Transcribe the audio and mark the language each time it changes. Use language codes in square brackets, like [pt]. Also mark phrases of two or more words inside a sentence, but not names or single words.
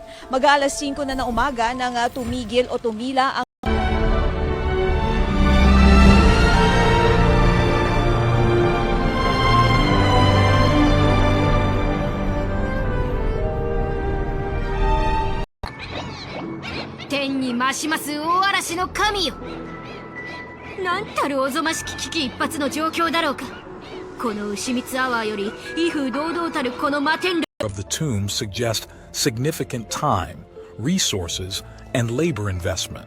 [tl] Mag-aalas 5 na ng umaga nang tumigil o tumila ang [ja] 天に増します大嵐の神よ。なんたるおぞましき危機一髪の状況だろうか。この牛光アワーより威風堂々たるこの摩天楼 [en] of the tombs suggest significant time, resources, and labor investment.